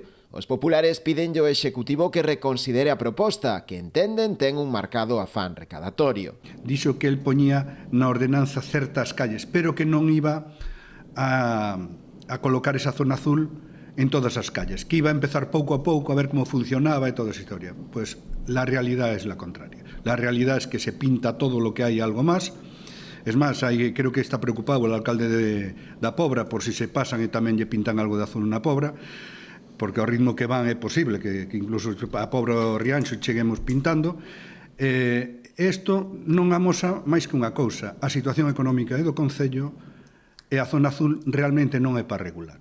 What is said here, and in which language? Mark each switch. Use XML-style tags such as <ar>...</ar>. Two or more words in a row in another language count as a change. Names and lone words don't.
<gl>Os populares pídenlle ao Executivo que reconsidere a proposta, que entenden ten un marcado afán recadatorio. Dixo que el poñía na ordenanza certas calles, pero que non iba a colocar esa zona azul en todas as calles, que iba a empezar pouco a pouco a ver como funcionaba e toda esa historia.</gl> <es>Pues la realidad es la contraria. La realidad es que se pinta todo lo que hay algo más. Es más, creo que está preocupado el alcalde da Pobra por si se pasan</es> <gl>e tamén lle pintan algo da zona na Pobra. porque ao ritmo que van é posible que incluso a pobre Rianxo cheguemos pintando. Isto non amosa máis que unha cousa: a situación económica do Concello, e a zona azul realmente non é para regular.</gl>